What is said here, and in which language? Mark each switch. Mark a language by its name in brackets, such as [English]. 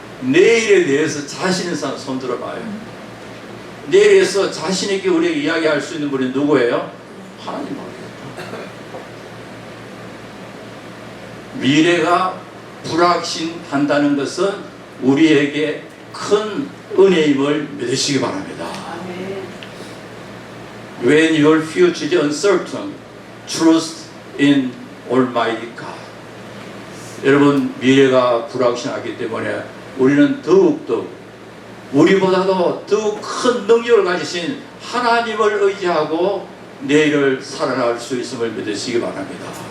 [Korean] 내일에 대해서 자신 있는 사람 손 들어봐요. 내일에서 자신 있게 우리에게 이야기할 수 있는 분이 누구예요? 하나님. 미래가 불확신한다는 것은 우리에게 큰 은혜임을 믿으시기 바랍니다. [English] When your future is uncertain, trust in Almighty God. [Korean] 여러분, 미래가 불확실하기 때문에 우리는 더욱더 우리보다도 더욱 큰 능력을 가지신 하나님을 의지하고 내일을 살아갈 수 있음을 믿으시기 바랍니다.